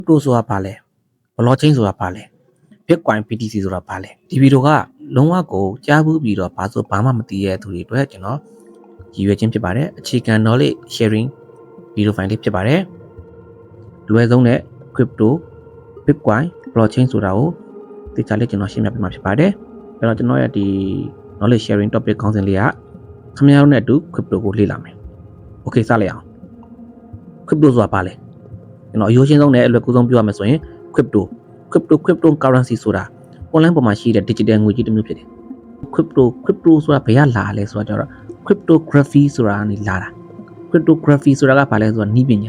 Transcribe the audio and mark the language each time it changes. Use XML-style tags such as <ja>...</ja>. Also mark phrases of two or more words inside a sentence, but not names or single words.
<my>crypto ဆိုတာဘာလဲ blockchain ဆိုတာဘာလဲ Bitcoin BTC ဆိုတာဘာလဲဒီဗီဒီယိုကလုံးဝကိုကြားဘူးပြီးတော့ဘာမှမသိရတဲ့သူတွေအတွက်ကျွန်တော်ရည်ရွယ်ခြင်းဖြစ်ပါတယ်အခြေခံ</my> <en>knowledge sharing video file</en> <my>လေးဖြစ်ပါတယ်လွယ်ဆုံးတဲ့</my> <en>crypto Bitcoin blockchain</en> <my>ဆိုတာကိုသိချာလေးကျွန်တော်ရှင်းပြပေးမှာဖြစ်ပါတယ်အဲ့တော့ကျွန်တော်ရဲ့ဒီ</my> <en>knowledge sharing topic</en> <my>ခေါင်းစဉ်လေးကခင်ဗျားတို့နဲ့အတူ crypto ကိုလေ့လာမယ် okay စလိုက်အောင် crypto ဆိုတာဘာလဲကျွန်တော်အရိုးရှင်းဆုံးနဲ့အလွယ်ကူဆုံးပြောရမယ်ဆိုရင်</my> <en>crypto currency</en> <my>ဆိုတာ online ပေါ်မှာရှိတဲ့ digital ငွေကြေးတစ်မျိုးဖြစ်တယ် crypto ဆိုတာဘယ်ကလာလဲဆိုတော့ cryptography ဆိုတာကနေလာတာ cryptography ဆိုတာကဘာလဲဆိုတော့နည်းပညာ</my>